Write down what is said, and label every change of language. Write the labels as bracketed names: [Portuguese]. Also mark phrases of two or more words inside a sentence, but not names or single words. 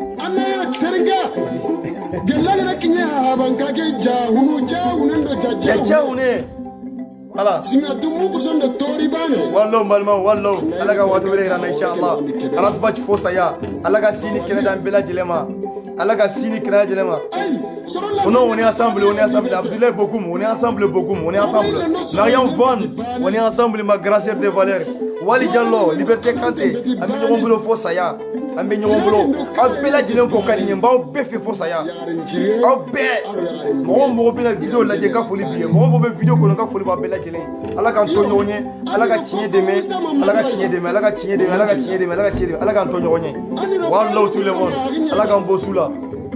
[Bambara] voilà wallo balima wallo ala ka waati wɛrɛ yira na inshallah ala sabaci fo saya ala ka sini kɛnɛ d'an bɛɛ lajɛlen ma ala ka sini kɛnɛ lajɛlen ma [French] on est ensemble [Bambara] Abdoulaye Bokoum [French] on est ensemble [Bambara] Mariam Von [French] on est ensemble ma gracière de valeur [Bambara] Wali Diallo Liberté Kanté an bɛ ɲɔgɔn bolo fo saya an bɛ ɲɔgɔn bolo aw bɛɛ lajɛlen ko ka di ɲɛ n b'aw bɛɛ fɛ fo saya aw bɛɛ mɔgɔ bɛna vidéo lajɛ ka foli b'i ye mɔgɔ bɛ vidéo kɔnɔ ka foli b'a bɛɛ lajɛlen ala k'an to ɲɔgɔn ye ala ka tiɲɛ dɛmɛ ala ka tiɲɛ dɛmɛ ala ka tiɲɛ dɛmɛ ala ka tiɲɛ dɛmɛ ala ka tiɲɛ dɛmɛ ala k'an to ɲɔgɔn ye walahi [French] tous les monde [Bambara] ala k'an bɔ su la